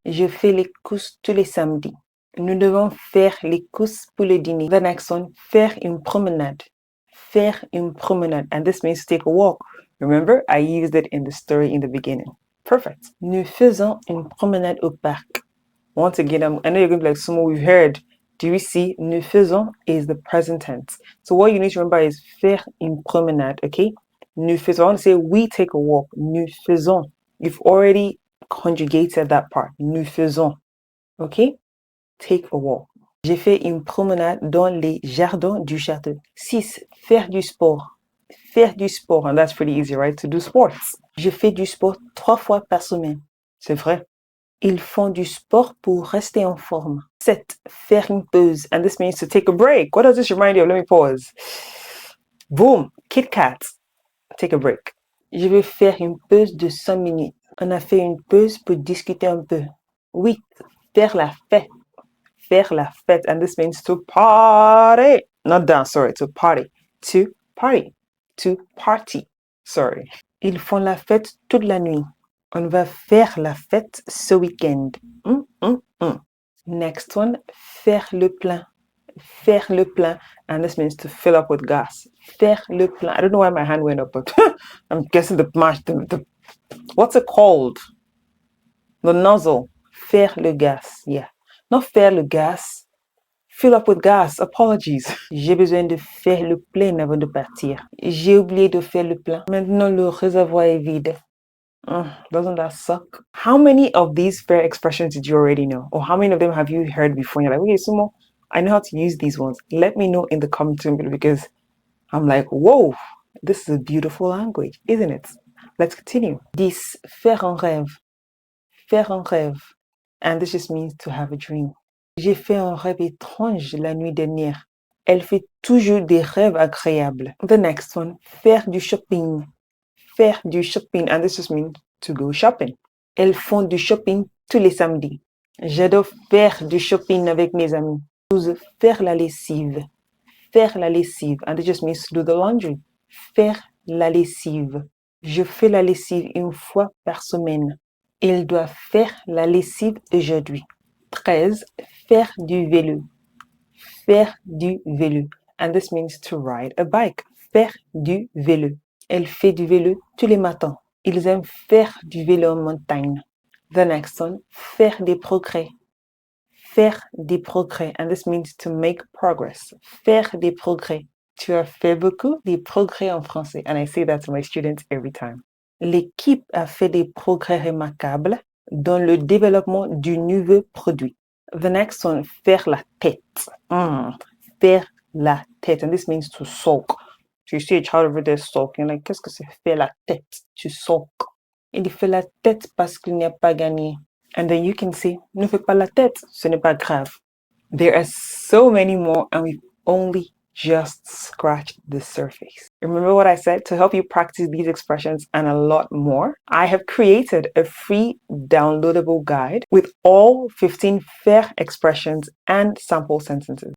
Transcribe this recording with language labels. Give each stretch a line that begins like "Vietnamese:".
French: Je fais les courses tous les samedis. Nous devons faire les courses pour le dîner.
English: The next one,
French: faire une promenade. Faire une promenade.
English: And this means to take a walk. Remember, I used it in the story in the beginning. Perfect.
French: Nous faisons une promenade au parc.
English: Once again, I know you're going to be like, Sumo, we've heard. Do you see?
French: Nous faisons
English: is the present tense. So what you need to remember is
French: faire une promenade,
English: okay?
French: Nous faisons.
English: I want to say we take a walk.
French: Nous faisons.
English: You've already conjugated that part.
French: Nous faisons.
English: Okay? Take a walk.
French: J'ai fait une promenade dans les jardins du château. 6. Faire du sport. Faire du sport.
English: And that's pretty easy, right? To do sports.
French: Je fais du sport 3 fois par semaine. C'est vrai. Ils font du sport pour rester en forme. 7. Faire une pause.
English: And this means to take a break. What does this remind you of? Let me pause. Boom. Kit Kat. Take a break.
French: Je vais faire une pause de 5 minutes. On a fait une pause pour discuter un peu. 8. Faire la fête. Faire la fête.
English: And this means to party. Not dance, sorry. To party. To party. To party. Sorry.
French: Ils font la fête toute la nuit. On va faire la fête ce week-end.
English: Next one,
French: faire le plein. Faire le plein.
English: And this means to fill up with gas.
French: Faire le plein.
English: I don't know why my hand went up, but I'm guessing the what's it called? The nozzle.
French: Faire le gas.
English: Yeah. Not faire le gas. Fill up with gas. Apologies.
French: J'ai besoin de faire le plein avant de partir. J'ai oublié de faire le plein. Maintenant, le réservoir est vide.
English: Doesn't that suck? How many of these Faire expressions did you already know? Or how many of them have you heard before? And you're like, okay, Sumo, I know how to use these ones. Let me know in the comments below because I'm like, whoa, this is a beautiful language, isn't it? Let's continue.
French: 10. Faire un rêve. Faire un rêve.
English: And this just means to have a dream.
French: J'ai fait un rêve étrange la nuit dernière. Elle fait toujours des rêves agréables.
English: The next one.
French: Faire du shopping. Faire du shopping,
English: and this just means to go shopping.
French: Elles font du shopping tous les samedis. J'adore faire du shopping avec mes amis. 12. Faire la lessive. Faire la lessive,
English: and it just means to do the laundry.
French: Faire la lessive. Je fais la lessive une fois par semaine. Il doit faire la lessive aujourd'hui. 13. Faire du vélo. Faire du vélo,
English: and this means to ride a bike.
French: Faire du vélo. Elle fait du vélo tous les matins. Ils aiment faire du vélo en montagne.
English: The next one,
French: faire des progrès. Faire des progrès,
English: and this means to make progress.
French: Faire des progrès. Tu as fait beaucoup de progrès en français,
English: and I say that to my students every time.
French: L'équipe a fait des progrès remarquables dans le développement du nouveau produit.
English: The next one,
French: faire la tête. Faire la tête,
English: and this means to sulk. So you see a child over there sulking, like,
French: qu'est-ce que c'est faire la tête? Tu sulk. Il fait la tête parce qu'il n'a pas gagné.
English: And then you can say,
French: ne fais pas la tête, ce n'est pas grave.
English: There are so many more, and we've only just scratched the surface. Remember what I said? To help you practice these expressions and a lot more, I have created a free downloadable guide with all 15 Faire expressions and sample sentences.